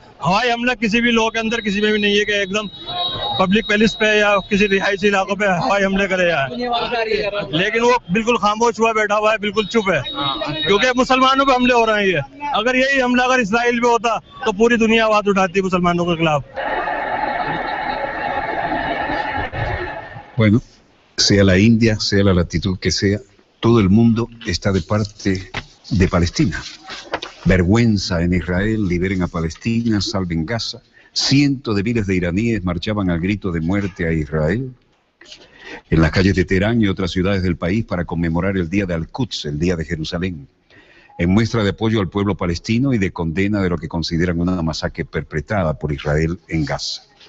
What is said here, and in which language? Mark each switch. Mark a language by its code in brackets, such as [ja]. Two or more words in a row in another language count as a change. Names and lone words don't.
[hi] हवाई हमला किसी भी लोग के अंदर किसी में भी नहीं है कि एकदम [en] public place [hi] पे या किसी रिहायशी इलाकों पे हवाई हमले करे आ रहे हैं, लेकिन वो बिल्कुल खामोश हुआ बैठा हुआ है, बिल्कुल चुप है, क्योंकि मुसलमानों पे हमले हो रहे हैं। अगर यही हमला अगर इसराइल पे होता तो पूरी दुनिया आवाज उठाती मुसलमानों के खिलाफ। [es] Bueno, sea la India, sea la latitud que sea, todo el mundo está de parte de Palestina. Vergüenza en Israel, liberen a Palestina, salven Gaza. Cientos de miles de iraníes marchaban al grito de muerte a Israel en las calles de Teherán y otras ciudades del país para conmemorar el día de Al-Quds, el día de Jerusalén, en muestra de apoyo al pueblo palestino y de condena de lo que consideran una masacre perpetrada por Israel en Gaza.